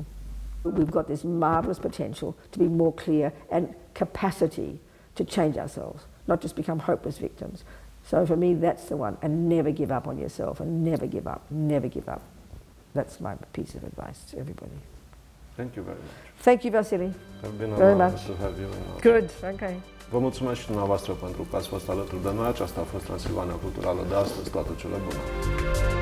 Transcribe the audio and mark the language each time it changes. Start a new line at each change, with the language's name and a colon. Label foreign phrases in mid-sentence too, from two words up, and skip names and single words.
English: We've got this marvellous potential to be more clear and capacity to change ourselves, not just become hopeless victims. So for me, that's the one. And never give up on yourself, and never give up, never give up. That's my piece of advice to everybody. Thank you very much. Thank you, Vasily. It's been very honor much. to have you in our Good, okay.
Romanian: Vă mulțumesc și dumneavoastră pentru că ați fost alături de noi. Aceasta a fost Transilvania Culturală de astăzi. Toate cele bune!